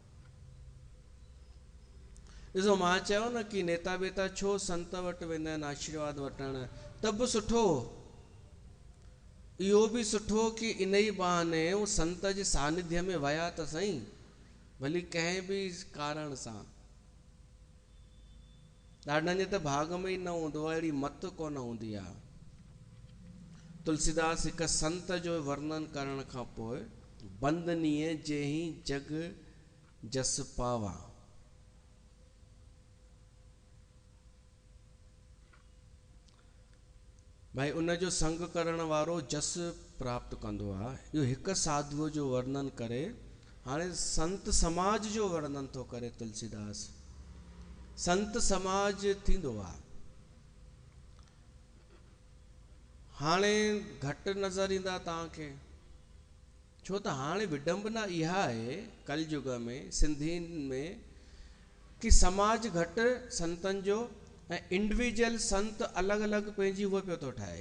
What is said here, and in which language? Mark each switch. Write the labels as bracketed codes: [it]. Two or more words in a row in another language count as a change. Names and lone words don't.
[sd] ॾिसो, मां चयो न कि नेता वेता छो संत वटि वेंदा आहिनि आशीर्वाद वठण, त बि सुठो, इहो बि सुठो कि इन ई बहाने उहो संत जे सानिध्य में विया त सही, भली कंहिं बि कारण सां। ॾाढनि जे त भाग में ई न हूंदो आहे, अहिड़ी मत कोन हूंदी आहे। तुलसीदास हिकु संत जो वर्णन करण खां पोइ, [awa] बंदनीअ जंहिं जग जस पावा। [sd] भाई उन जो संग करण वारो जस प्राप्त कंदो आहे। इहो हिकु साधुअ जो वर्णन करे। हाणे संत समाज जो वर्णन थो करे तुलसीदास। संत समाज थींदो आहे। हाणे घटि नज़र ईंदा तव्हांखे, छो त हाणे विडंबना इहा आहे कलयुग में सिंधियुनि में, कि समाज घटि संतनि जो ऐं इंडिविजुअल संत अलॻि अलॻि पंहिंजी उहो पियो थो ठाहे।